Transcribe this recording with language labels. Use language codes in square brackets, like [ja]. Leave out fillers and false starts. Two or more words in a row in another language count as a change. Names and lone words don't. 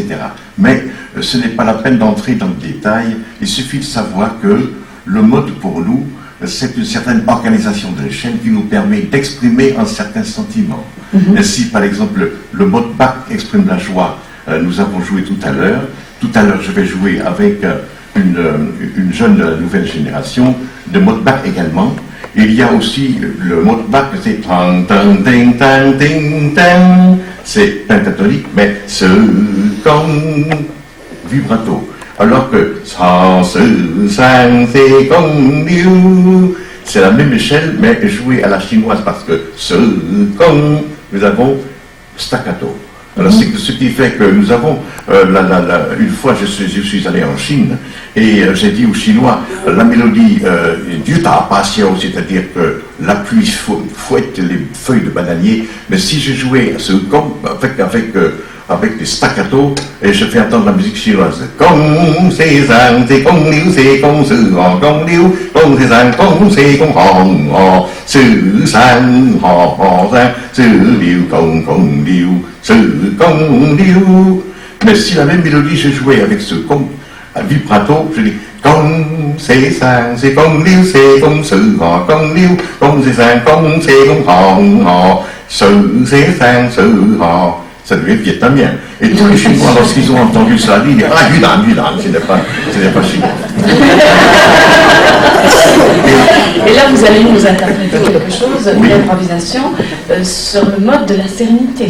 [fr] Mais ce n'est pas la peine d'entrer dans le détail, il suffit de savoir que le mode pour nous, c'est une certaine organisation de l'échelle qui nous permet d'exprimer un certain sentiment. Ainsi, par exemple, le mode Bach exprime la joie. Nous avons joué tout à l'heure. Tout à l'heure, je vais jouer avec une jeune nouvelle génération de mode Bach également. Il y a aussi le mode Bach, c'est tang tang ting tang ting tang. C'est pentatonique, mais second vibrato. Alors que c'est la même échelle, mais jouée à la chinoise parce que nous avons staccato. Alors c'est ce qui fait que nous avons, une fois je suis allé en Chine et j'ai dit aux Chinois, la mélodie du tapasio, c'est-à-dire que la pluie fouette les feuilles de bananier, mais si je jouais ce gong avec des staccato, et je fais entendre la musique chinoise. [vi] Gong, c'est zang, c'est gong liu, c'est gong se hong, gong liu, gong c'est zang, gong c'est gong hong, hong, se zang, hong, hong zang, se liu, gong, gong liu, se gong liu. [fr] Mais si la même mélodie je jouais avec ce gong à vibrato, je dis [vi] gong, c'est zang, c'est gong liu, c'est gong se hong, gong liu, gong c'est zang, gong c'est gong hong, hong, se c'est zang, se hong. [fr] Ça devient vietnamien. Et tous les Chinois, lorsqu'ils ont entendu ça, ils disent « Ah, Yunnan, ce n'est pas chinois. » Et là, vous allez nous interpréter quelque chose, oui. Une improvisation, sur le mode de la sérénité.